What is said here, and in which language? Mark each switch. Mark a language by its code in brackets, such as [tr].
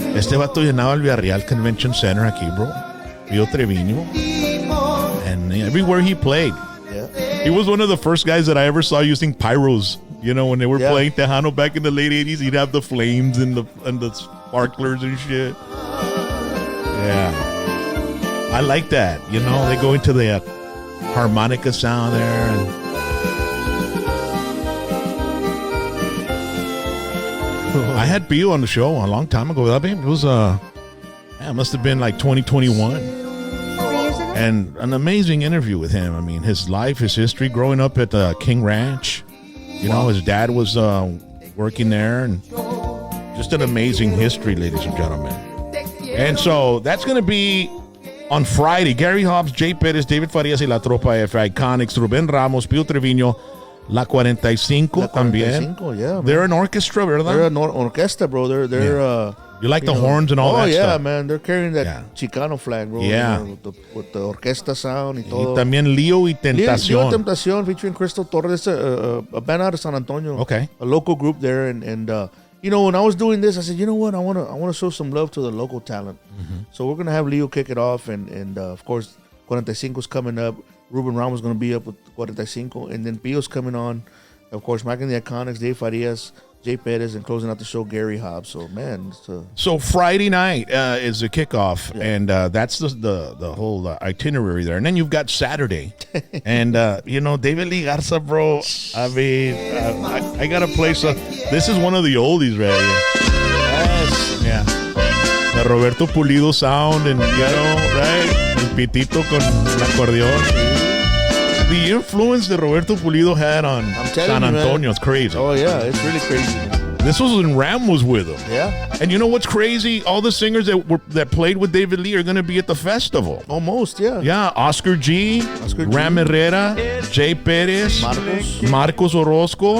[es] Este vato llenaba el Villarreal Convention Center aquí, bro. Pío Treviño. [en] And everywhere he played. Yeah. He was one of the first guys that I ever saw using pyros. When they were playing Tejano back in the late 80s, he'd have the flames and the sparklers and shit. Yeah. I like that. They go into the harmonica sound there. And I had Pio on the show a long time ago. It was it must have been like 2021. And an amazing interview with him. I mean, his life, his history, growing up at King Ranch. His dad was working there, and just an amazing history, ladies and gentlemen. And so that's going to be on Friday. Gary Hobbs, Jay Perez, David Farias y La Tropa F, Iconics, Rubén Ramos, Pío Treviño, La 45 también. Yeah, they're an orchestra, ¿verdad? They're an orchestra, bro. They're you like the horns and all that stuff? Oh, yeah, man. They're carrying that Chicano flag, bro. Yeah. With the orchestra sound y todo. [es] Y también Lío y Tentación. [en] Lío y Tentación featuring Crystal Torres, a band out of San Antonio. Okay. A local group there. And when I was doing this, I said, you know what? I want to show some love to the local talent. Mm-hmm. So we're going to have Leo kick it off. And of course, 45's coming up. Ruben Ramos is going to be up with 45. And then Pio's coming on. Of course, Mike and the Iconics, Dave Farias, Jay Perez, and closing out the show, Gary Hobbs. So, man. So Friday night is the kickoff, and that's the whole itinerary there. And then you've got Saturday. And, David Lee Garza, bro, I mean, I got to play some. This is one of the oldies right here. Yes. Yeah. The Roberto Pulido sound, and, right? [es] El pitito con el acordeón. [en] The influence that Roberto Pulido had on San Antonio is crazy. Oh, yeah, it's really crazy, man. This was when Ram was with him. Yeah. And you know what's crazy? All the singers that played with David Lee are going to be at the festival. Almost, yeah. Yeah, Oscar G, Ram Herrera, Jay Perez, Marcos Orozco.